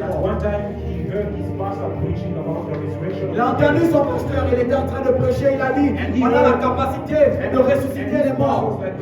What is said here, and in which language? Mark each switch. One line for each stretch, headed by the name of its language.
English: at
French: morts.
English: one time he heard his pastor preaching about the resurrection.
French: Il a entendu son pasteur, il était en train de prêcher, il a dit, on a la capacité de ressusciter les morts.